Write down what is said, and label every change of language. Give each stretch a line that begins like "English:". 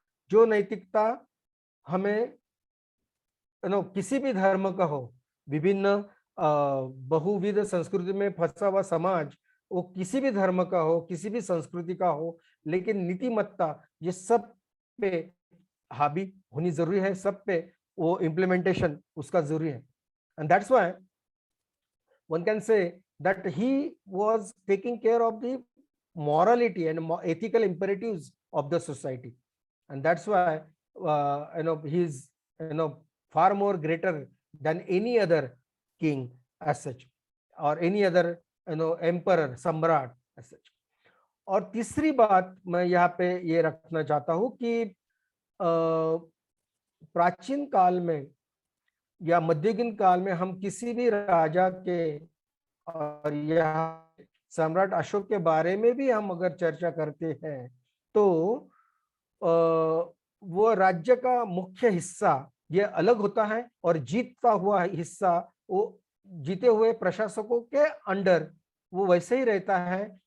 Hindi: जो नैतिकता हमें किसी भी धर्म का हो, विभिन्न बहुविध संस्कृति में फंसा हुआ समाज, वो किसी भी धर्म का हो, किसी भी संस्कृति का हो, लेकिन नीतिमत्ता ये सब पे हावी होनी जरूरी है, सब पे वो इम्प्लीमेंटेशन उसका जरूरी है।
English: And that's why one can say that he was taking care of the morality and ethical imperatives of the society, and that's why he is far more greater than any other king as such, or any other emperor, सम्राट as such.
Hindi: और तीसरी बात मैं यहाँ पे ये रखना चाहता हूँ कि प्राचीन काल में या मध्ययुगीन काल में हम किसी भी राजा के और यह सम्राट अशोक के बारे में भी हम अगर चर्चा करते हैं तो वो राज्य का मुख्य हिस्सा ये अलग होता है और जीतता हुआ हिस्सा वो जीते हुए प्रशासकों के अंडर वो वैसे ही रहता है।